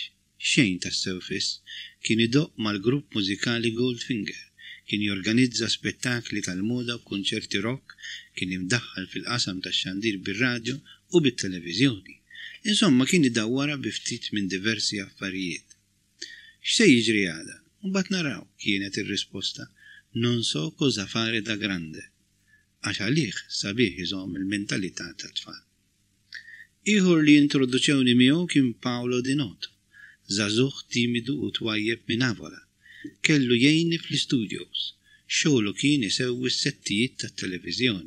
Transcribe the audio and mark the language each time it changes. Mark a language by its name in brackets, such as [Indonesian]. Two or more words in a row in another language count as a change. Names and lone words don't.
[Maltese] Xejn tas-sewfis, kien idoq mal-grupp mużikali Goldfinger, kien jorganizza spettakli tal-moda u kunċerti rock, kien imdaħħal fil-qasam tax-xandir bir-radju u bit-televiżjoni. Insomma kien idawwara bi ftit minn diversi affarijiet. X'se jiġri għada? Mbagħad naraw kienet ir-risposta. [Italian] Non so cosa fare da grande. [Maltese] Għax għalih sabiħ iżomm il-mentalità tat-tfal. Ieħor li introduċewni miegħu kien Paolo Di Noto, żagħżugħ timidu u twajjeb minn Avola. Kellu jgħinni fl-studios, xogħlu kien isewwi s-settijiet tat-televiżjoni.